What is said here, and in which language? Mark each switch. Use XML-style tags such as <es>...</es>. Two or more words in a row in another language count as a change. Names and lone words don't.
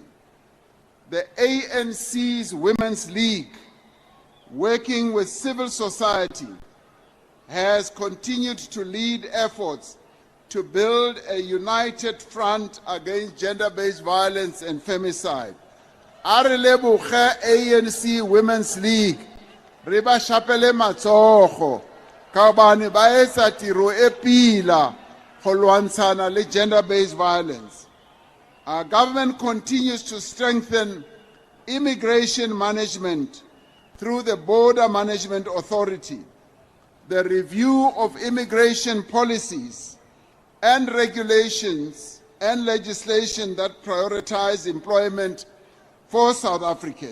<en>The ANC's Women's League, working with civil society, has continued to lead efforts to build a united front against gender-based violence and femicide.</en> <tn>A re leboge ANC Women's League, re ba shapele matsogo ka hobane ba etsa tiro e pila go lwantshana le</tn> <en>gender-based violence. Our government continues to strengthen immigration management through the Border Management Authority, the review of immigration policies and regulations and legislation that prioritize employment for South Africans.</en>